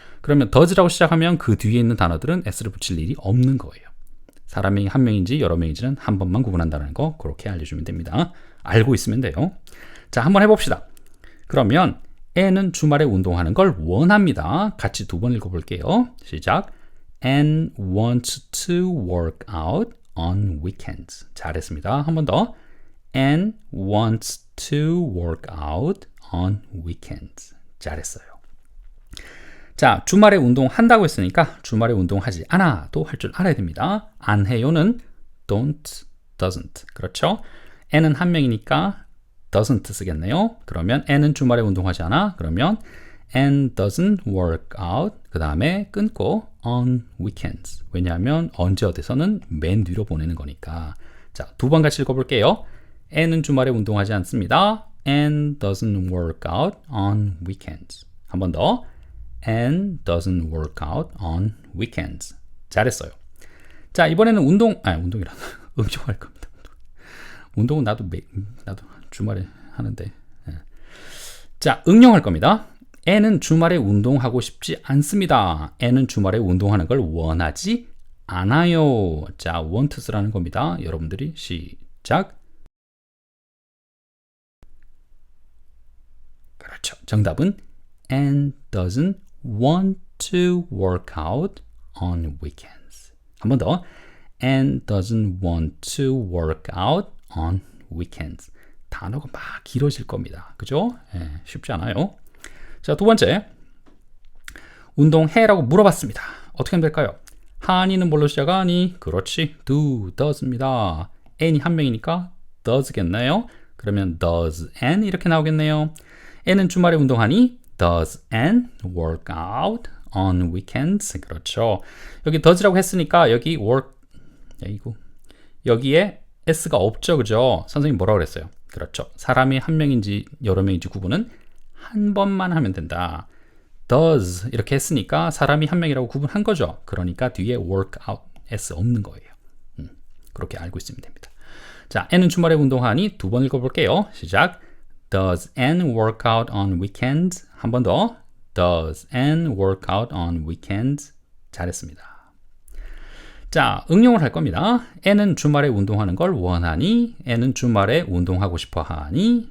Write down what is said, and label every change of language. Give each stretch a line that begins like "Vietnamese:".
Korean: 그러면 does라고 시작하면 그 뒤에 있는 단어들은 s를 붙일 일이 없는 거예요. 사람이 한 명인지 여러 명인지는 한 번만 구분한다는 거 그렇게 알려주면 됩니다. 알고 있으면 돼요. 자, 한번 해봅시다. 그러면 Anne은 주말에 운동하는 걸 원합니다. 같이 두 번 읽어볼게요. 시작.
English: Anne wants to work out on weekends.
Korean: 잘했습니다. 한 번 더.
English: Anne wants to work out on weekends.
Korean: 잘했어요. 자, 주말에 운동한다고 했으니까 주말에 운동하지 않아도 할 줄 알아야 됩니다. 안 해요는 don't, doesn't. 그렇죠? N은 한 명이니까 doesn't 쓰겠네요. 그러면 N은 주말에 운동하지 않아.
English: 그러면 N doesn't work out.
Korean: 그 다음에 끊고 on weekends. 왜냐하면 언제 어디서는 맨 뒤로 보내는 거니까. 자, 두 번 같이 읽어볼게요. N은 주말에 운동하지 않습니다.
English: N doesn't work out on weekends.
Korean: 한 번 더.
English: N doesn't work out on weekends.
Korean: 잘했어요. 자, 이번에는 운동이라 응용할 겁니다. 운동은 나도 주말에 하는데. 자, 응용할 겁니다. N은 주말에 운동하고 싶지 않습니다. N은 주말에 운동하는 걸 원하지 않아요. 자, want 쓰라는 겁니다. 여러분들이 시작. 그렇죠.
English: 정답은 N doesn't want to work out on weekends.
Korean: 한 번 더.
English: N doesn't want to work out on weekends.
Korean: 단어가 막 길어질 겁니다. 그죠? 쉽지 않아요. 자, 두 번째. 운동해라고 물어봤습니다. 어떻게 하면 될까요? 하니는 뭘로 시작하니? 그렇지. does입니다. N이 한 명이니까 does겠네요. 그러면 does N 이렇게 나오겠네요. N은 주말에 운동하니?
English: Does N work out on weekends?
Korean: 그렇죠. 여기 does라고 했으니까 여기 work 여기에 s가 없죠. 그죠? 선생님 뭐라고 그랬어요? 그렇죠. 사람이 한 명인지 여러 명인지 구분은 한 번만 하면 된다. does 이렇게 했으니까 사람이 한 명이라고 구분한 거죠. 그러니까 뒤에 work out s 없는 거예요. 그렇게 알고 있으면 됩니다. 자, N은 주말에 운동하니? 두 번 읽어볼게요. 시작.
English: Does N work out on weekends?
Korean: 한 번 더.
English: Does N work out on weekends?
Korean: 잘했습니다. 자, 응용을 할 겁니다. N은 주말에 운동하는 걸 원하니? N은 주말에 운동하고 싶어 하니?